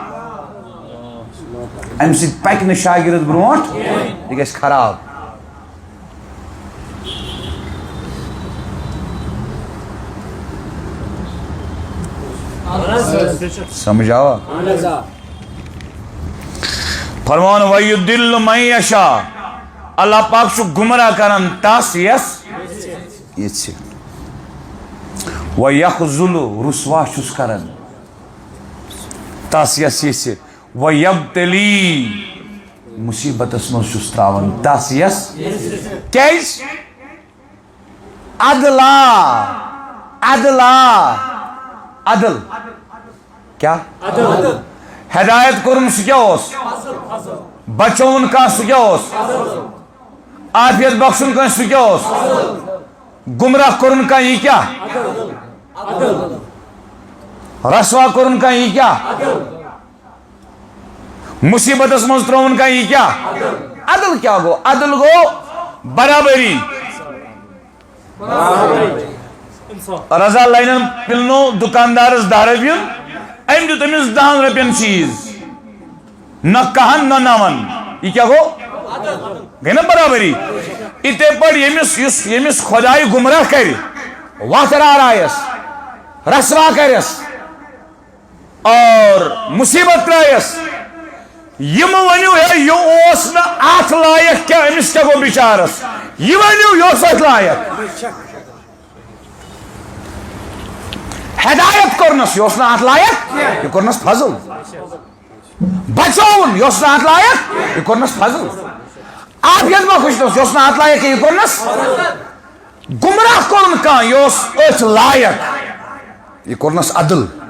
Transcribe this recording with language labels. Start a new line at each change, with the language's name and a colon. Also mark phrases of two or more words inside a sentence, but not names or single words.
Kashmiri: امہِ سۭتۍ پکہِ نہٕ شاگرد برونٛٹھ یہِ گژھِ خراب سمجھ آوا فرمان
Arabic: وَيُدِلُّ مَن يَشَاءُ
Kashmiri: اللہ پاک چھُ گمراہ کران تس یس یژھِ وَيَخْذُلُ رسوا چھُس کران تس یس یژھِ وَيَبْتَلِي مصیبتس منٛز چھُس تراوان تس یس کیازِ عدل کیا ہدایت کورن سُہ کیٛاہ اوس بچوُن کانٛہہ سُہ کیٛاہ اوس عافیت بخشُن کٲنٛسہِ سُہ کیٛاہ اوس گمراہ کورن کانٛہہ یہِ کیٛاہ رسوا کورن کانٛہہ یہِ کیٛاہ مصیبتس منٛز ترٛووُن کانٛہہ یہِ کیٛاہ عدل کیٛاہ گوٚو عدل گوٚو برابری رضا لینن پِلنو دُکاندارس 10 رۄپیہِ أمۍ دیُت أمِس 10 رۄپین چیٖز نہ کہن نہ نون یہ کیا گو گئی نا برابری اتے پڑ یمس خدائی گمراہ کر وتھ رارایس رسوا کرس اور مصیبت ترایس یم ونیو ہے یہ اوس نا اتھ لائق کیا امس کیا گو بچارس یہ ونیو یہ اوس اتھ لائق ہدایت کرنس یہ اوس نا اتھ لائق یہ کرنس فضل بچون یہ اوس نا اتھ لائق یہ کرنس فضل عافیت بخشنس یہ اوس نا اتھ لائق یہ کرنس گمراہ کرن کان یہ اوس اتھ لائق یہ کرنس عدل